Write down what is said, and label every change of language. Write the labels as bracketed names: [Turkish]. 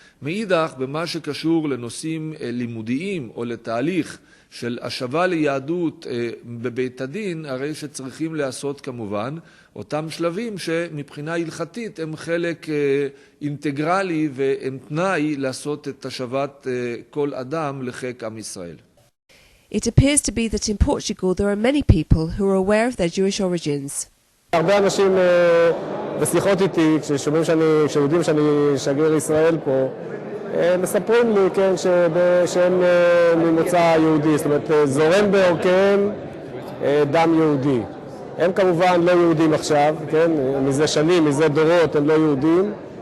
[Hebrew] מאידך, במה שקשור לנושאים לימודיים או לתהליך של השבה ליהדות בבית הדין, הרי שצריכים לעשות כמובן אותם שלבים שמבחינה הלכתית הם חלק אינטגרלי והם תנאי לעשות את השבת כל אדם לחיק עם ישראל. [English] It appears to be that in Portugal there are many people who are aware of their Jewish origins. [Hebrew] הרבה אנשים בשיחות איתי, כשיודעים שאני שגריר ישראל פה, מספרים לי, כן, שהם ממוצא יהודי, זאת אומרת, זורם בעורקיהם דם יהודי. הם כמובן לא יהודים עכשיו, כן, מזה שנים, מזה דורות הם לא יהודים.